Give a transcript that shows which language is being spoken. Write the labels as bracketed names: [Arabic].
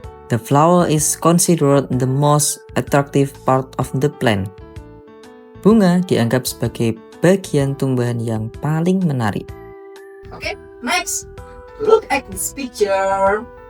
[English] The flower is considered the most attractive part of the plant. [Indonesian] Bunga dianggap sebagai bagian tumbuhan yang paling menarik. [English] Okay, next, look at this picture.